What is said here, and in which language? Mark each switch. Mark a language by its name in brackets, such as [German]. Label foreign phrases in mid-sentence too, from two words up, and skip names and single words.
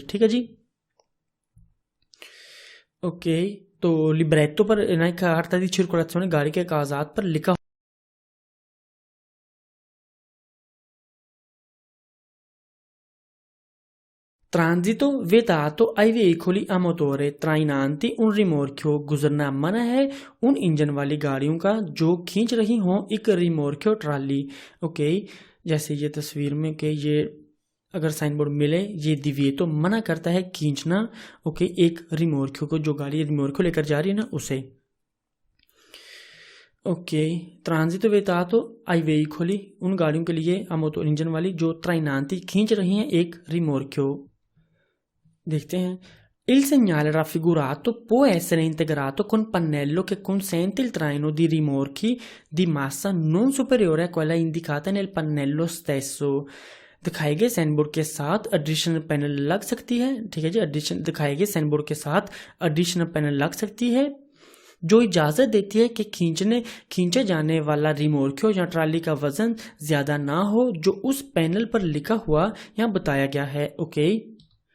[Hindi] ठीक है जी, ओके, तो लिब्रेटो पर ना [Italian] carta di circolazione [Hindi] गाड़ी के कागजात पर लिखा [Italian] Transito vietato ai veicoli a motore trainanti un rimorchio [Hindi] गुजरना मना है उन इंजन वाली गाड़ियों का जो खींच रही हों एक रिमोर्क्यो ट्राली। ओके, जैसे ये तस्वीर में कि ये अगर साइन बोर्ड मिले, ये दिविएतो मना करता है खींचना। ओके, एक रिमोर्क्यो को, जो गाड़ी रिमोर्क्यो लेकर जा रही है ना, उसे। ओके, [Italian] transito vietato ai veicoli [Hindi] उन गाड़ियों के लिए [Italian] a motor [Hindi] इंजन वाली जो trainanti खींच रही हैं एक रिमोर्क्यो। देखते हैं। [Italian] Il segnale raffigurato può essere integrato con pannello che consente il traino di rimorchi di massa non superiore a quella indicata nel pannello stesso। [Hindi] दिखाए गए साइन बोर्ड के साथ [English] additional panel [Hindi] लग सकती है। ठीक है जी, दिखाए गए साइन बोर्ड के साथ [English] additional panel [Hindi] लग सकती है जो इजाजत देती है कि खींचे जाने वाला रिमोर्क्यो या ट्राली का वजन ज्यादा ना हो जो उस पैनल पर लिखा हुआ या बताया गया है।